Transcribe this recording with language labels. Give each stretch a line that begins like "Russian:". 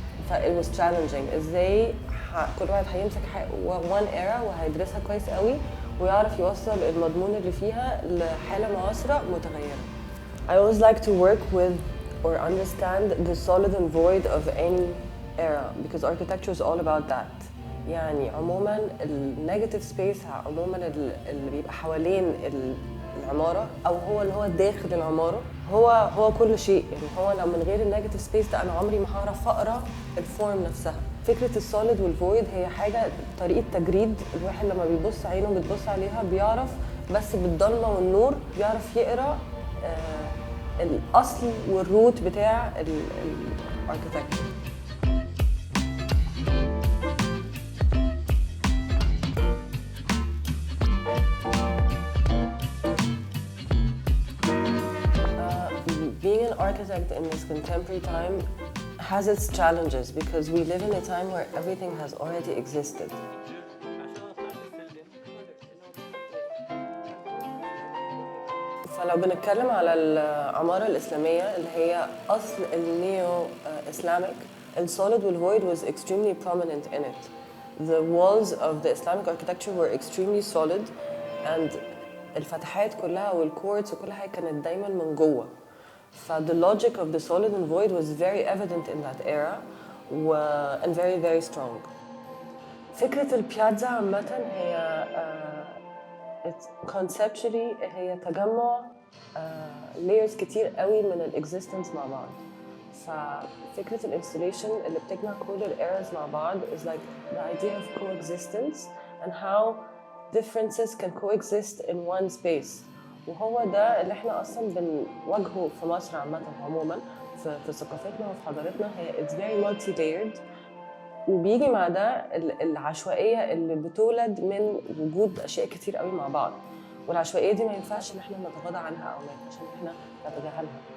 English: it was challenging
Arabic: ازاي كل واحد هيمسك
English: one era
Arabic: وهيدرسها كويس قوي ويعرف يوصل المضمون اللي فيها لحالة معاصرة متغيرة.
English: I always like to work with or understand the solid and void of any era because architecture is all about that.
Arabic: يعني عموما النيجاتيف سبيس عموما اللي بيبقى حوالين العمارة أو هو اللي هو داخل العمارة هو كل شيء. يعني هو لو من غير النيجاتيف سبيس ده أنا عمري ما هعرف أقرأ الفورم نفسها. فكرة السوليد والفويد هي حاجة طريقة تجريد الواحد لما بيبص عينه بتبص عليها بيعرف بس بالضلمة والنور بيعرف يقرأ الأصل والروت بتاع الاركيتكتشر.
English: Being an architect in this contemporary time has its challenges because we live in a time where everything has already existed.
Arabic: فلو بنتكلم على العمارة الإسلامية اللي هي أصل النيو إسلاميك,
English: the solid and void was extremely prominent in it. The walls of the Islamic architecture were extremely solid and
Arabic: الفتحات كلها والكورتس وكل حاجة كانت دايما من جوه.
English: The logic of the solid and void was very evident in that era and very very strong.
Arabic: فكرة البيازا عامة هي conceptually هي تجمع layers كتير قوي من existence مع بعض. ففكرة الانستليشن اللي بتجمع كل eras مع بعض
English: is like the idea of coexistence and how differences can coexist in one space.
Arabic: وهو ده اللي احنا اصلا بنواجهه في مصر عموما في ثقافتنا وفي حضارتنا. هي
English: it's very multi layered
Arabic: وبيجي مع ده العشوائيه اللي بتولد من وجود اشياء كتير قوي مع بعض. والعشوائيه دي ما ينفعش ان احنا نتغاضى عنها او ما ينفعش ان احنا نتجاهلها.